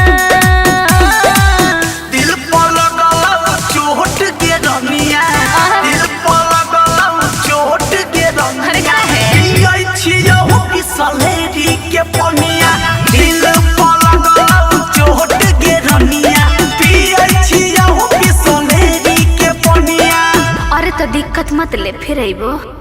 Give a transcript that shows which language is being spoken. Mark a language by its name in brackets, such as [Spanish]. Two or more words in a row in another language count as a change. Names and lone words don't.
[Maithili] दिल पर लगल चोट गे रनिया दिल पर लगल चोट गे अरे रनिया काहे पियै छिया बिसलेरी के पनिया दिल पर लगल चोट गे रनिया पियै छिया बिसलेरी के पनिया अरे तो दिक्कत मत ले फिर आइबो